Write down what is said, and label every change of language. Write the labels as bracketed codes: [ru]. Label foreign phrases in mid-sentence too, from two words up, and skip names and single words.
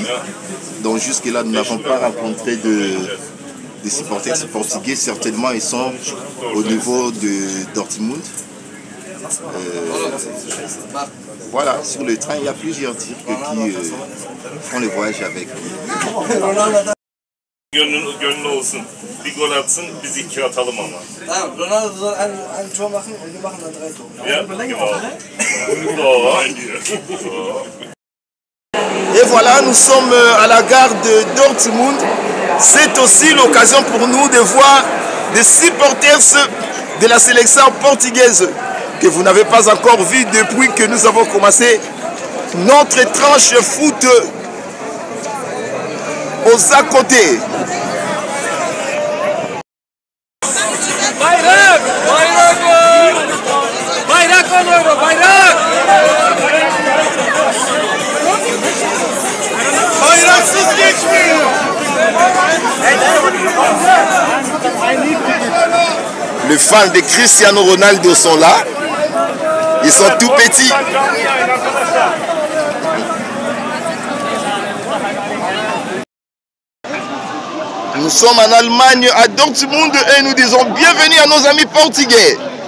[fr] Donc jusque-là, nous n'avons pas rencontré des supporters portugais. Certainement, ils sont au niveau de Dortmund. Voilà, sur le train, il y a plusieurs Turcs qui font le voyage avec nous. [tr] Gönlü olsun. Bir gol atsın, biz 2 atalım ama. [de] Tamam, Ronaldo soll ein Tor machen und wir machen dann 3 Tore. Ja, genau. [fr] Et voilà, nous sommes à la gare de Dortmund. C'est aussi l'occasion pour nous de voir des supporters de la sélection portugaise que vous n'avez pas encore vu depuis que nous avons commencé notre tranche foot aux à côté. [tr] Bayrak! Bayrak! Bayrak oluyor, bayrak! Bayraksız geçmiyor. [fr] Les fans de Cristiano Ronaldo sont là. Ils sont tout petits. Nous sommes en Allemagne, à Dortmund, et nous disons bienvenue à nos amis portugais.